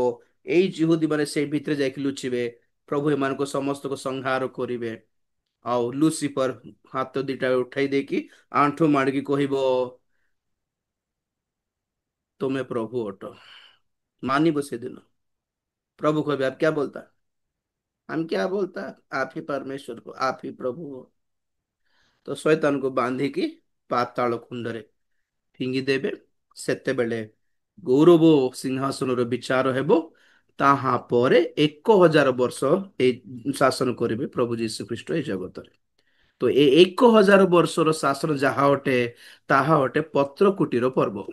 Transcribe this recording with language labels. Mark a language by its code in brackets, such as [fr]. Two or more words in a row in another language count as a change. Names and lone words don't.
[or] ଏଇ ଜିହୁଦୀ ମାନେ ସେଇ ଭିତରେ ଯାଇକି ଲୁଚିବେ। ପ୍ରଭୁ ଏମାନଙ୍କୁ ସମସ୍ତଙ୍କୁ ସଂହାର କରିବେ। ଆଉ ଲୁସିଫର ହାତ 2ଟା ଉଠାଇ ଦେଇକି ଆଣ୍ଠୁ ମାଡ଼ିକି କହିବ, ତୁମେ ପ୍ରଭୁ ଅଟ। ମାନିବ ସେଦିନ। [hi] प्रभु को भी आप क्या बोलता? हम क्या बोलता? आप ही परमेश्वर को, आप ही प्रभु हो। [or] ତ ଶୟତାନ କୁ ବାନ୍ଧିକି ପାତାଳ କୁଣ୍ଡରେ ଫିଙ୍ଗି ଦେବେ। ସେତେବେଳେ ଗୌରବ ସିଂହାସନର ବିଚାର ହେବ। ତାହା ପରେ 1,000 ବର୍ଷ ଏଇ ଶାସନ କରିବେ ପ୍ରଭୁ ଯୀଶୁ ଖ୍ରୀଷ୍ଟ ଏଇ ଜଗତରେ। ତ ଏ 1,000 ବର୍ଷର ଶାସନ ଯାହା ଅଟେ, ତାହା ଅଟେ ପତ୍ରକୁଟୀର ପର୍ବ।